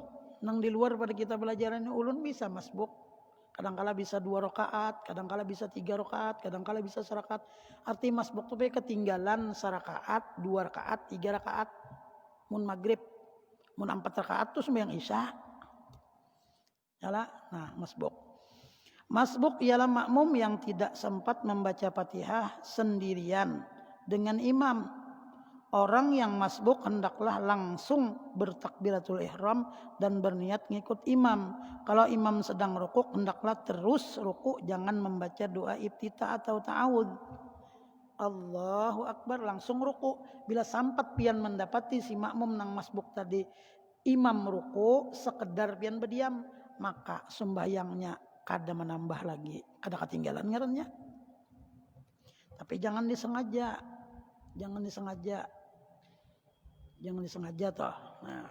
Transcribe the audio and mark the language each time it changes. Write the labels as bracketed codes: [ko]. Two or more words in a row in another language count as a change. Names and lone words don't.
[bjn] Nang di luar pada kita belajaran ulun bisa masbuk. [id] Kadangkala bisa 2 rakaat, kadangkala bisa 3 rakaat, kadangkala bisa serakaat. Arti masbuk itu ketinggalan serakaat, 2 rakaat, 3 rakaat. [bjn] Mun maghrib, mun 4 rakaat tuh sembahyang isya. [id] Yalah, nah masbuk. Masbuk ialah makmum yang tidak sempat membaca Fatihah sendirian dengan imam. Orang yang masbuk hendaklah langsung bertakbiratul ihram dan berniat ngikut imam. Kalau imam sedang rukuk, hendaklah terus rukuk, jangan membaca doa iftitah atau ta'awudz. [ar] الله أكبر, [id] langsung rukuk. [bjn] Bila sampat pian mendapati si makmum nang masbuk tadi imam rukuk, sekedar pian berdiam, maka sembahyangnya kada menambah lagi, kada ketinggalan ngarannya. [id] Tapi jangan disengaja. Jangan disengaja toh. Nah.